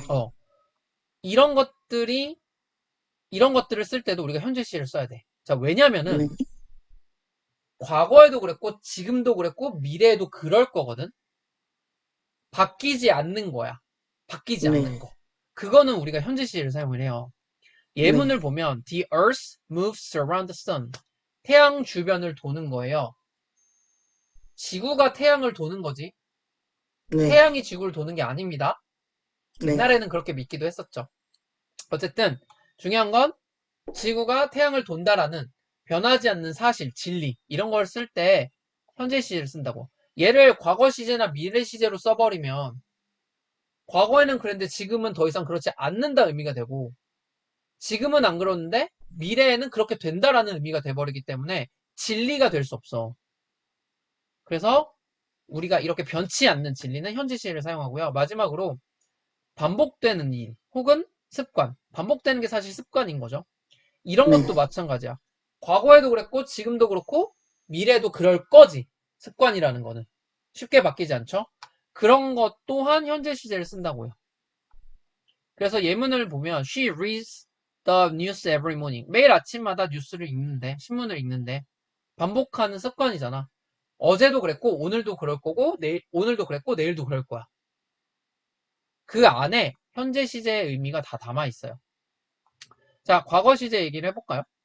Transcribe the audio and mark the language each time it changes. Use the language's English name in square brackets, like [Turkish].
[Korean] 어, 이런 것들이 이런 것들을 쓸 때도 우리가 현재 시를 써야 돼. 자, 왜냐면은 네, 과거에도 그랬고 지금도 그랬고 미래에도 그럴 거거든. 바뀌지 않는 거야. 바뀌지 네, 않는 거. 그거는 우리가 현재 시를 사용을 해요. 네, 예문을 보면 [English] The earth moves around the sun. [Korean] 태양 주변을 도는 거예요. 지구가 태양을 도는 거지. 네, 태양이 지구를 도는 게 아닙니다. 네, 옛날에는 그렇게 믿기도 했었죠. 어쨌든 중요한 건 지구가 태양을 돈다라는 변하지 않는 사실, 진리 이런 걸 쓸 때 현재 시제를 쓴다고. 얘를 과거 시제나 미래 시제로 써버리면 과거에는 그랬는데 지금은 더 이상 그렇지 않는다 의미가 되고 지금은 안 그러는데 미래에는 그렇게 된다라는 의미가 돼버리기 때문에 진리가 될 수 없어. 그래서 우리가 이렇게 변치 않는 진리는 현재 시제를 사용하고요. 마지막으로 반복되는 일 혹은 습관. 반복되는 게 사실 습관인 거죠. 이런 네, 것도 마찬가지야. 과거에도 그랬고 지금도 그렇고 미래에도 그럴 거지. 습관이라는 거는 쉽게 바뀌지 않죠. 그런 것 또한 현재 시제를 쓴다고요. 그래서 예문을 보면 [English] she reads the news every morning. [Korean] 매일 아침마다 뉴스를 읽는데, 신문을 읽는데 반복하는 습관이잖아. 어제도 그랬고 오늘도 그럴 거고 오늘도 그랬고 내일도 그럴 거야. 그 안에 현재 시제의 의미가 다 담아 있어요. 자, 과거 시제 얘기를 해볼까요?